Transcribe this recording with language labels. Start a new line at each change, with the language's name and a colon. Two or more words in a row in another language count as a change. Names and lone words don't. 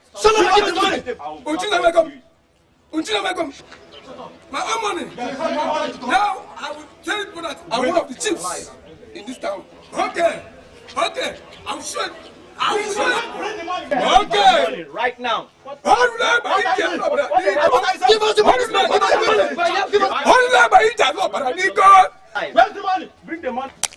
English: Shut up, Bring get the the money. money. Oh, Chineke, come. Oh, Chineke, come. My own money. Now, I will tell you that I'm one of the chiefs in this town. Okay. Okay. I'm sure. I'm sure. Bring the money. Okay. Right now.
Igbo: Ọrụ na-agba ije ala ọbara n'iko.
English: Give us the money.
Igbo: Ọrụ na-agba ije ala ọbara n'iko.
English: Where's the money? Bring the money.